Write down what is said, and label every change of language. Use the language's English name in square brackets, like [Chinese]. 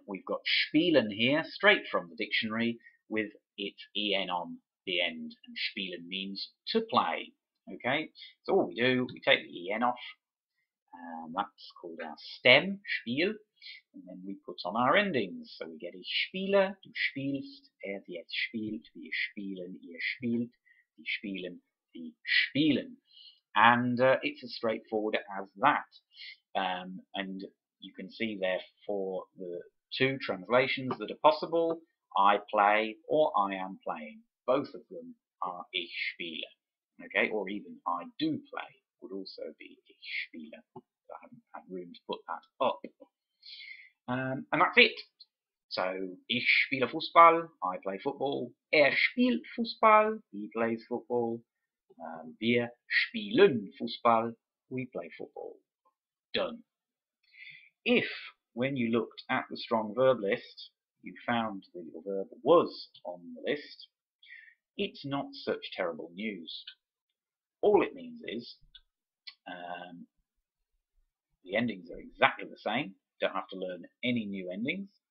[English] We've got spielen here, straight from the dictionary, with its en on the end, and spielen means to play. Okay, so all we do, we take the en off, that's called our stem, spiel, and then we put on our endings. [German] So we get ich spiele, du spielst, sie jetzt spielt, wir spielen, ihr spielt, sie spielen, sie spielen. [English] And it's as straightforward as that. And you can see therefore the 2 translations that are possible: I play or I am playing. Both of them are [German] ich spiele. [English] Okay, or even I do play would also be ich spiele. I haven't had room to put that up. And that's it. So, [German] ich spiele Fußball, [English] I play football. [German] Spielt Fußball, [English] he plays football. [German] Wir spielen Fußball, [English] we play football. Done. If, when you looked at the strong verb list, you found that your verb was on the list, it's not such terrible news. All it means is the endings are exactly the same. Don't have to learn any new endings.